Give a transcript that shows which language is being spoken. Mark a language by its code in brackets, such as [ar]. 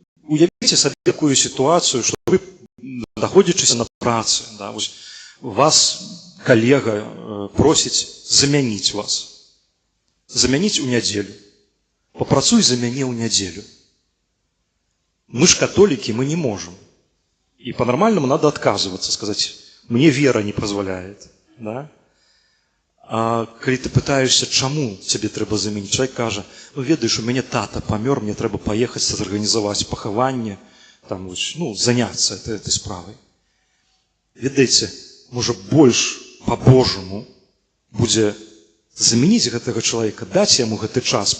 [be] Уявіце сабе такую сітуацыю, што вы, знаходзячыся на працы, вас калега просіць замяніць вас. Замяніць у нядзелю. Папрацуй за мяне ў нядзелю. Мы ж католікі, мы не можем. [ru] И по-нормальному надо отказываться, сказать, мне вера не позволяет. Да? [be] А калі ты пытаешься, чаму тебе трэба замяніць, чалавек кажа, ведаеш, у мяне тата памёр, мне трэба паехаць зарганізаваць пахаванне, заняцца этой справай. Ведаеце, можа больш по-божаму будзе замяніць гэтага чалавека, даць яму гэты час.